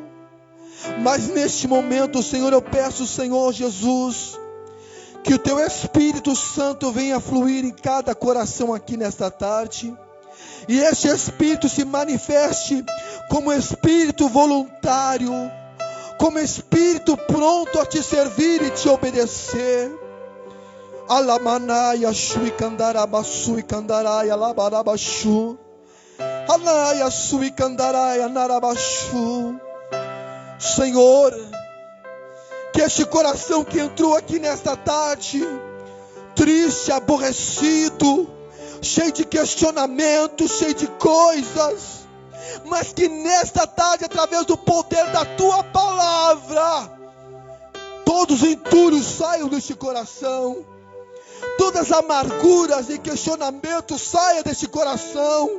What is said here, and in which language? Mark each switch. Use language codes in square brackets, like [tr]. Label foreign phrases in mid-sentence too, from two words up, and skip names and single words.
[pt] Mas neste momento, Senhor, eu peço, Senhor Jesus, que o teu Espírito Santo venha fluir em cada coração aqui nesta tarde. E este Espírito se manifeste como Espírito voluntário, como Espírito pronto a te servir e te obedecer. Alamanaya shui kandaraba sui kandaraya labarabashu. Anaya sui kandaraya narabashu. Senhor, que este coração que entrou aqui nesta tarde, triste, aborrecido, cheio de questionamentos, cheio de coisas, mas que nesta tarde, através do poder da tua palavra, todos os entulhos saiam deste coração, todas as amarguras e questionamentos saiam deste coração.